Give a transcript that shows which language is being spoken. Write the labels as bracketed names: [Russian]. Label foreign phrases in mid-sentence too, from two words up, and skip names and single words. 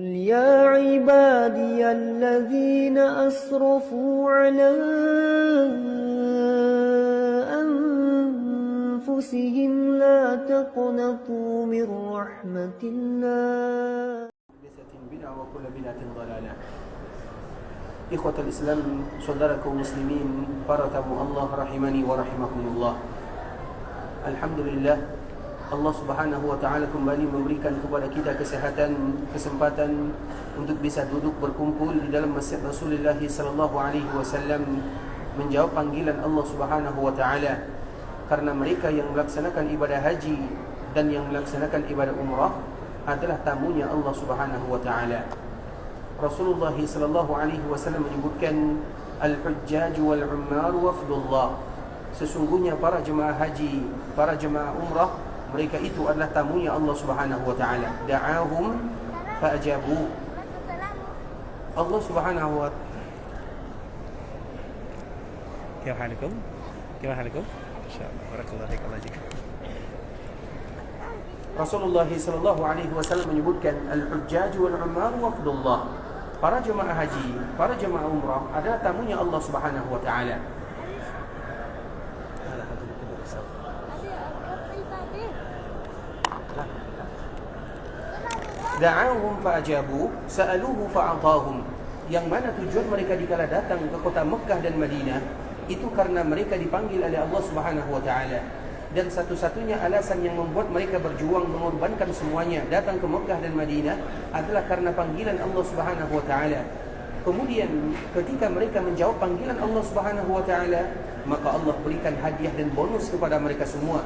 [Arabic] يا عبادي الذين أسرفوا على أنفسهم لا تقنطوا من رحمة الله. وكل بدعة ضلالة. إخوة الإسلام, [Indonesian] saudaraku muslimin, para tamu Allah [Arabic] رحمني و رحمكم الله. [Indonesian] Alhamdulillah, [Arabic] الله سبحانه وتعالى [Indonesian] kembali memberikan kepada kita kesempatan untuk bisa duduk berkumpul di dalam Masjid Rasulullah [Arabic] صلى الله عليه وسلم [Indonesian] menjawab panggilan [Arabic] الله سبحانه وتعالى. [Indonesian] Karena mereka yang melaksanakan ibadah haji dan yang melaksanakan ibadah umrah adalah tamunya [Arabic] الله سبحانه وتعالى. [Indonesian] Rasulullah [Arabic] صلى الله عليه وسلم [Indonesian] menyebutkan [Arabic] الحجاج والعمار وفد الله. [Indonesian] Sesungguhnya para jemaah haji, para jemaah umrah, mereka itu adalah tamunya [Arabic] الله سبحانه وتعالى. دعاهم فأجابوا. الله سبحانه و كيف حالكم؟ كيف حالكم؟ إن شاء الله بارك الله فيك الله يجزيك. [Indonesian] Rasulullah [Arabic] صلى الله عليه وسلم [Indonesian] menyebutkan [Arabic] الحجاج والعمار وفد الله. [Indonesian] Para jemaah haji, para jemaah umrah adalah tamunya [Arabic] الله سبحانه وتعالى. دعاهم فأجابوا، سألوه فأعطاهم. [Indonesian] Yang mana tujuan mereka dikala datang ke kota Mekah dan Madinah itu karena mereka dipanggil oleh [Arabic] الله سبحانه وتعالى. [Indonesian] Dan satu-satunya alasan yang membuat mereka berjuang mengorbankan semuanya datang ke Mekah dan Madinah adalah karena panggilan [Arabic] الله سبحانه وتعالى. [Indonesian] Kemudian ketika mereka menjawab panggilan [Arabic] الله سبحانه وتعالى, [Indonesian] maka Allah berikan hadiah dan bonus kepada mereka semua.